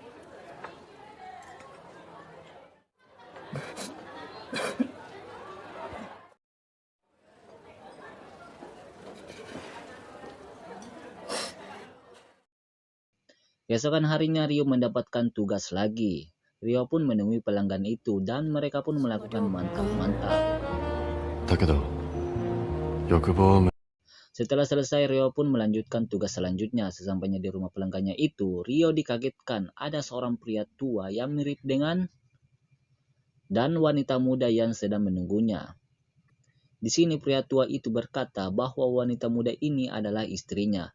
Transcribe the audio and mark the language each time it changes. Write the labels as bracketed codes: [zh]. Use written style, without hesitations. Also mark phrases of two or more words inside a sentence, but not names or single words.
[id] Keesokan harinya Ryo mendapatkan tugas lagi. Ryo pun menemui pelanggan itu dan mereka pun melakukan mantap-mantap. [ja] だけど、欲望を [id] Setelah selesai, Ryo pun melanjutkan tugas selanjutnya. Sesampainya di rumah pelanggannya itu, Ryo dikagetkan ada seorang pria tua yang mirip dengan dan wanita muda yang sedang menunggunya. Di sini pria tua itu berkata bahwa wanita muda ini adalah istrinya.